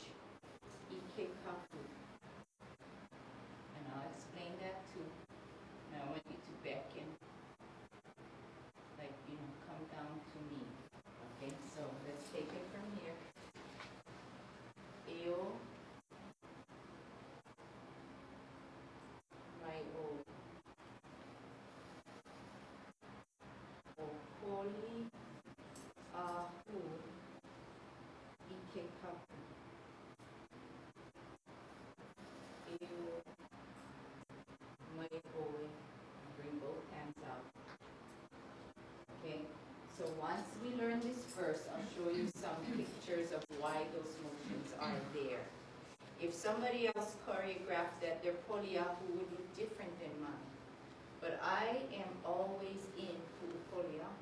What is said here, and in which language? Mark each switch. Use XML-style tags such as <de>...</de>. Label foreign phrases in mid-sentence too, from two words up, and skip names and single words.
<haw>Ike kapu.</haw> <en>And I'll explain that too. Now I want you to beckon. Like, come down to me. Okay, so let's take it from here.</en> <haw>Eo. Mai o. O Poliʻahu. Ike kapu. Eo. Mai oe.</haw> <en>Bring both hands out. Okay, so once we learn this verse, I'll show you some pictures of why those motions are there. If somebody else choreographed that, their Poliʻahu would look different than mine. But I am always in Poliʻahu.</en>